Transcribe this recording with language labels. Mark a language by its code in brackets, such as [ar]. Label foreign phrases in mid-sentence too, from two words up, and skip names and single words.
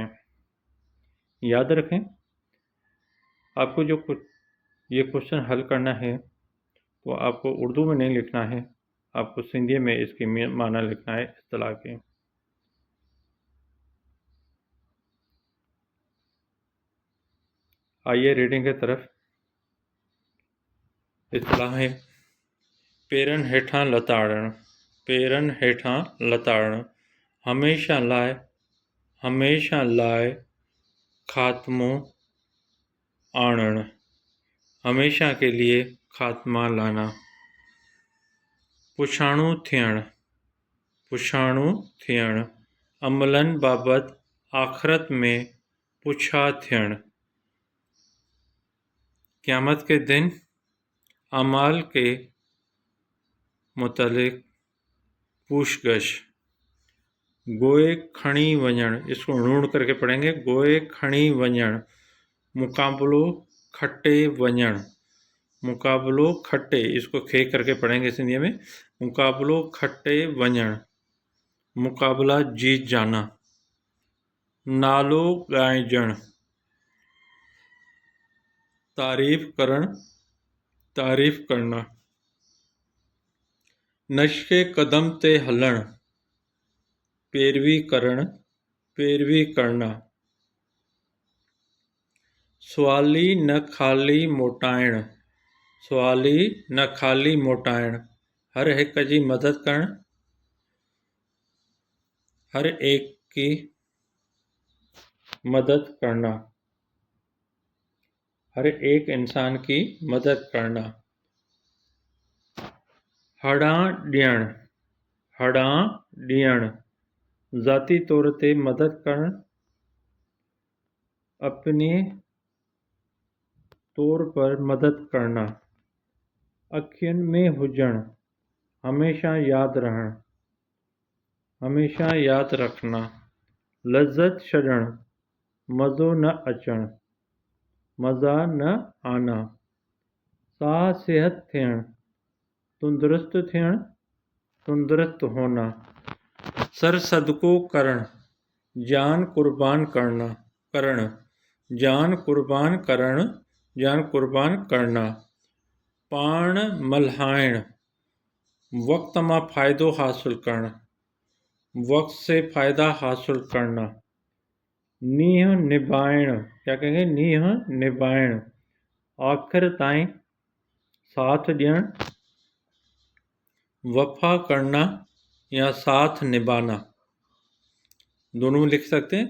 [ur] یاد رکھیں، آپ کو جو یہ کوئسچن حل کرنا ہے تو آپ کو اردو میں نہیں لکھنا ہے، آپ کو سندھی میں اس کی معنیٰ لکھنا ہے اطلاع کے. آئیے ریڈنگ کی طرف. [sd] इत्तला है पेरन हेठां लताड़न, पेरन हेठां लताड़न, हमेशा लाए खात्मो आणण, [ur] ہمیشہ کے لیے خاتمہ لانا. [sd] पुछाणु थियण, अमलन बाबत आखिरत में पुछा थियण। [ur] قیامت کے دن اعمال کے متعلق پوچھ گچھ. [sd] गोए खणी वञण, [ur] اس کو ڈھونڈ کر کے پڑھیں گے. [sd] गोए खणी वञण, मुकाबलो खटे वञण, मुकाबलो खटे, [ur] اس کو کھے کر کے پڑھیں گے سندھی میں. [sd] मुकाबलो खटे वञण, [ur] مقابلہ جیت جانا. [sd] नालो ॻाइजण, [ur] تعریف کرنا. [sd] नक्शे कदम ते हलण, [ur] پیروی کرنا. [sd] सवाली न खाली मोटाइण, हर हिक जी मदद करण, [ur] ہر ایک کی مدد کرنا، ہر ایک انسان کی مدد کرنا. [sd] हड़ां ॾियण, ज़ाती तौर ते मदद करण, [ur] اپنے طور پر مدد کرنا. [sd] अखियुनि में हुजण, [ur] ہمیشہ یاد رکھنا. [sd] लज़्ज़त छॾण, [ur] مزو نہ آنا. [sd] साह सेहत थियण, [ur] تندرست ہونا. [sd] सर सदको करण, [ur] جان قربان کرنا. [sd] पाण मल्हाइण, वक्त मां फ़ाइदो हासिल करण, [ur] وقت سے فائدہ حاصل کرنا. [sd] नीह निभाइण, [ur] کیا کہیں گے? [sd] नीह निभाइण, आखिर ताईं साथ ॾियण। [ur] وفا کرنا یا ساتھ نبھانا، دونوں لکھ سکتے ہیں.